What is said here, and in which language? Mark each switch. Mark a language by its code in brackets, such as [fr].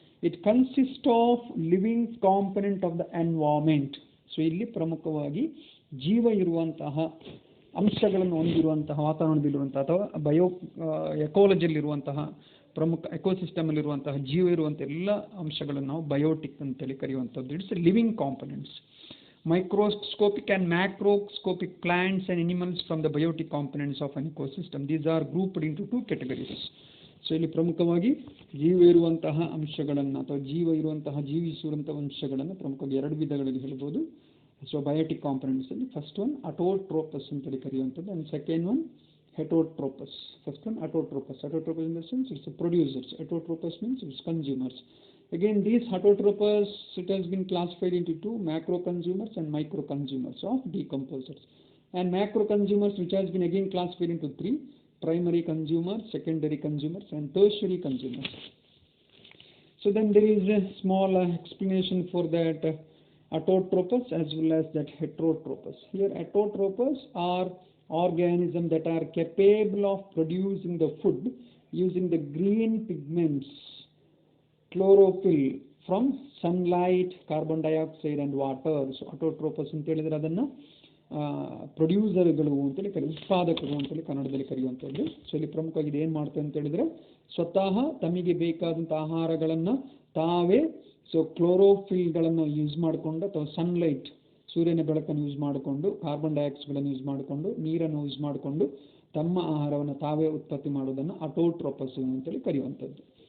[en] It consist of living component of the environment. [kn] So ಇಲ್ಲಿ ಪ್ರಮುಖವಾಗಿ ಜೀವ ಇರುವಂತಹ ಅಂಶಗಳನ್ನು ಹೊಂದಿರುವಂತಹ ವಾತಾವರಣದಲ್ಲಿರುವಂತಹ ಅಥವಾ ಎಕಾಲಜಿಯಲ್ಲಿರುವಂತಹ ಪ್ರಮುಖ ಎಕೋಸಿಸ್ಟಮಲ್ಲಿರುವಂತಹ ಜೀವ ಇರುವಂಥ ಎಲ್ಲ ಅಂಶಗಳನ್ನು ನಾವು ಬಯೋಟಿಕ್ ಅಂತೇಳಿ ಕರೆಯುವಂಥದ್ದು. [en] It's living components. Microscopic and macroscopic plants and animals from the biotic components of an ecosystem. These are grouped into two categories. [kn] So ಇಲ್ಲಿ ಪ್ರಮುಖವಾಗಿ ಜೀವ ಇರುವಂತಹ ಅಂಶಗಳನ್ನು ಅಥವಾ ಜೀವ ಇರುವಂತಹ ಜೀವಿಸುವಂತಹ ಅಂಶಗಳನ್ನು ಪ್ರಮುಖವಾಗಿ ಎರಡು ವಿಧಗಳಲ್ಲಿ ಹೇಳ್ಬೋದು. [en] so biotic components ಅಲ್ಲಿ first one autotrophs [kn] ಅಂತೇಳಿ ಕರೆಯುವಂಥದ್ದು, [en] And second one heterotrophs. First one autotrophs. Autotrophs in the sense it's producers. Heterotrophs means it's consumers. Again, these heterotrophs, it has been classified into two, macro consumers and micro consumers of decomposers. And macro consumers, which has been again classified into three, primary consumers, secondary consumers, and tertiary consumers. So then there is a small explanation for that autotrophs as well as that heterotrophs. Here autotrophs are organisms that are capable of producing the food using the green pigments, chlorophyll from sunlight, carbon dioxide and water. So autotrophs [kn] ಅಂತ ಹೇಳಿದ್ರೆ ಅದನ್ನು ಪ್ರೊಡ್ಯೂಸರ್ಗಳು ಅಂತೇಳಿ ಉತ್ಪಾದಕರು ಅಂತೇಳಿ ಕನ್ನಡದಲ್ಲಿ ಕರೆಯುವಂಥದ್ದು. So ಇಲ್ಲಿ ಪ್ರಮುಖವಾಗಿ ಇದು ಏನು ಮಾಡ್ತೇವೆ ಅಂತ ಹೇಳಿದ್ರೆ ಸ್ವತಃ ತಮಗೆ ಬೇಕಾದಂಥ ಆಹಾರಗಳನ್ನು ತಾವೇ ಕ್ಲೋರೋಫಿಲ್ಗಳನ್ನು ಯೂಸ್ ಮಾಡಿಕೊಂಡು ಅಥವಾ ಸನ್ಲೈಟ್ ಸೂರ್ಯನ ಬೆಳಕನ್ನು ಯೂಸ್ ಮಾಡಿಕೊಂಡು ಕಾರ್ಬನ್ ಡೈಆಕ್ಸೈಡ್ಗಳನ್ನು ಯೂಸ್ ಮಾಡಿಕೊಂಡು ನೀರನ್ನು ಯೂಸ್ ಮಾಡಿಕೊಂಡು ತಮ್ಮ ಆಹಾರವನ್ನು ತಾವೇ ಉತ್ಪತ್ತಿ ಮಾಡೋದನ್ನು ಅಟೋಟ್ರೋಪಸ್ ಅಂತೇಳಿ ಕರೆಯುವಂಥದ್ದು.